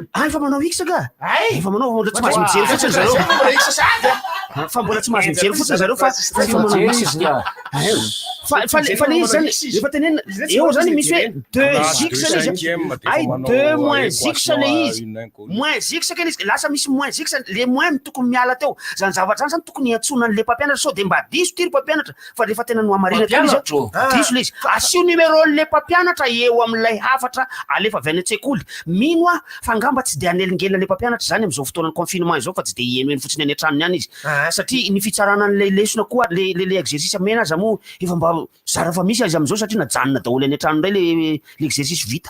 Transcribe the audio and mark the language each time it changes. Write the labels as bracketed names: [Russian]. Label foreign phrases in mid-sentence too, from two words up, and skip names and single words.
[Malagasy] fa manao x ka fa manao tsy mahazo mijery fotsiny zareo fa mbola tsy mahazo mijery fotsiny zareo fa manao x fa le izy zany rehefa tenenina eo zany misy hoe 2x le izy ay 2 moins x le izy moins x kely izy lasa misy moins x le moins tokony miala teo zany zavatra zany tokony antsonan'le mpampianatra sao de mba diso ty ry mpampianatra fa rehefa tena no amarina teo izy diso le izy asio numéro le mpampianatra eo am'ilay hafatra alefa avy any an-tsekoly mino fa angamba tsy de anelingelina le mpampianatra zany am'izao fotoanany confinement izao fa tsy de eno fotsiny any an-tranony any izy satria ny fitsarana an'le lesona koa [French] le exercice [Malagasy] amena azy amo efa mba zara fa misy azy am'izao satria najanona daholo any an-trano ndray [French] le exercice [Malagasy] vita